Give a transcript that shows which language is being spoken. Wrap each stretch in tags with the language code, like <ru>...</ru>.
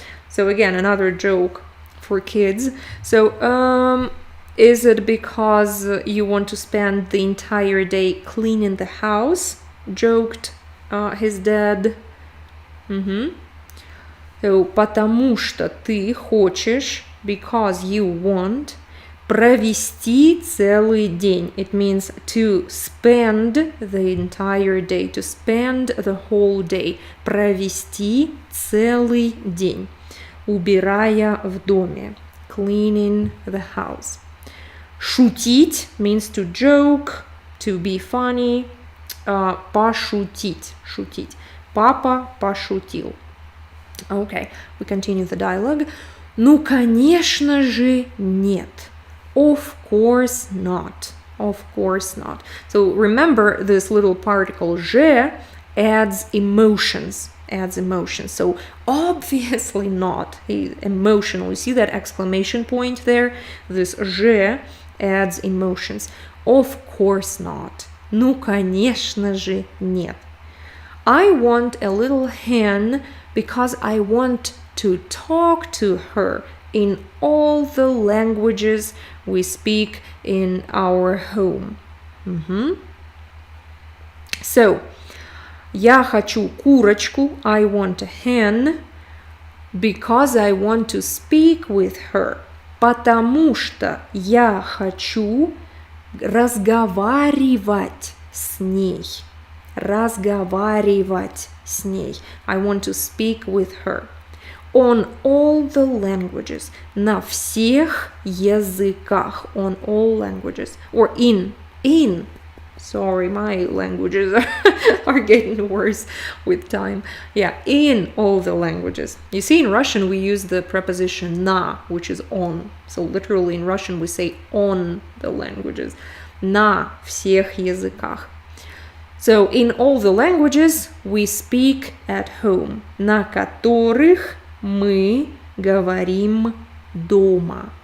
<en>So again, another joke for kids. So is it because you want to spend the entire day cleaning the house? Joked his dad.</en> <ru>So, потому что ты хочешь,</ru> <en>because you want,</en> <ru>провести целый день.</ru> <en>It means to spend the entire day, to spend the whole day.</en> <ru>Провести целый день, убирая в доме,</ru> <en>cleaning the house. Шутить means to joke, to be funny.</en> <ru>Пошутить. Папа пошутил.</ru> <en>Okay, we continue the dialogue.</en> <ru>Ну, конечно же, нет.</ru> <en>Of course not. So remember, this little particle je adds emotions. So obviously not. He's emotional. You see that exclamation point there? This je adds emotions. Of course not.</en> <ru>Ну, конечно же, нет.</ru> <en>I want a little hen because I want to talk to her in all the languages we speak in our home. So,</en> <ru>я хочу курочку,</ru> <en>I want a hen, because I want to speak with her.</en> <ru>Потому что я хочу разговаривать с ней. Разговаривать с ней.</ru> <en>I want to speak with her. On all the languages.</en> <ru>На всех языках.</ru> <en>On all languages. Or in. Sorry, my languages are getting worse with time. Yeah, in all the languages. You see, in Russian we use the preposition на, which is on. So literally in Russian we say on the languages.</en> <ru>На всех языках.</ru> <en>So in all the languages we speak at home.</en> <ru>На которых мы говорим дома.</ru>